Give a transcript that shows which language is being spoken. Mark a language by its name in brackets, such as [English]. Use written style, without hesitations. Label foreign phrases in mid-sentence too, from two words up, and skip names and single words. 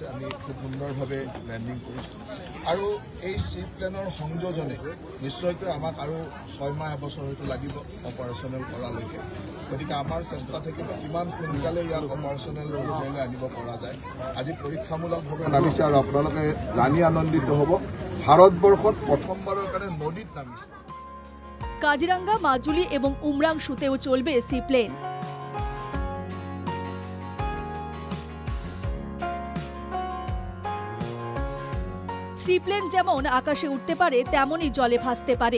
[Assamese] আমি খুব সুন্দৰভাৱে লেণ্ডিং কৰিছোঁ আৰু এই চিপ্লেনৰ সংযোজনে নিশ্চয়কৈ আমাক আৰু 6 মাহ এবছৰ হয়তো লাগিব অপাৰেশ্যনেল কৰালৈকে। গতিকে আমাৰ চেষ্টা থাকিব কিমান সোনকালে ইয়াক অপাৰেশ্যনেল পৰ্যায়লৈ আনিব পৰা যায়। আজি পৰীক্ষামূলকভাৱে নামিছে আৰু আপোনালোকে জানি আনন্দিত হ'ব, ভাৰতবৰ্ষত প্ৰথমবাৰৰ কাৰণে নদীত নামিছে। [Bangla] কাজিরাঙ্গা, মাজুলি এবং উমরাংশুতেও চলবে সিপ্লেন। সিপ্লেন যেমন আকাশে উঠতে পারে, তেমনই জলে ভাসতে পারে।